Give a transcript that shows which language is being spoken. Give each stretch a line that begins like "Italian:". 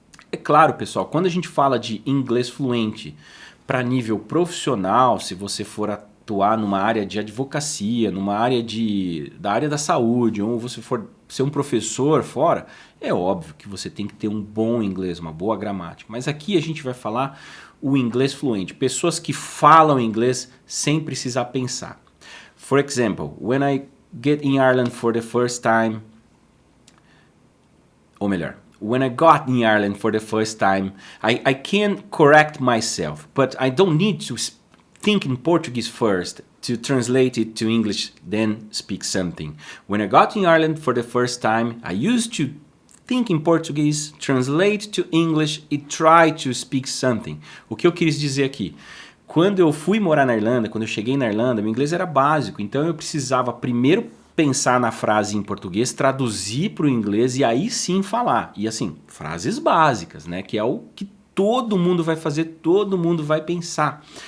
Portuguese: É claro, pessoal, quando a gente fala de inglês fluente para nível profissional, se você for atuar numa área de advocacia, numa área da área da saúde, ou você for ser um professor fora, é óbvio que você tem que ter um bom inglês, uma boa gramática. Mas aqui a gente vai falar o inglês fluente, pessoas que falam inglês sem precisar pensar.
English: For example, when I get in Ireland for the first time,
Portuguese: ou melhor,
English: when I got in Ireland for the first time, I can correct myself, but I don't need to think in Portuguese first to translate it to English, then speak something. When I got in Ireland for the first time, I used to think in Portuguese, translate to English e try to speak something.
Portuguese: O que eu quis dizer aqui? Quando eu fui morar na Irlanda, quando eu cheguei na Irlanda, meu inglês era básico, então eu precisava primeiro pensar na frase em português, traduzir para o inglês e aí sim falar. E assim, frases básicas, né? Que é o que todo mundo vai fazer, todo mundo vai pensar.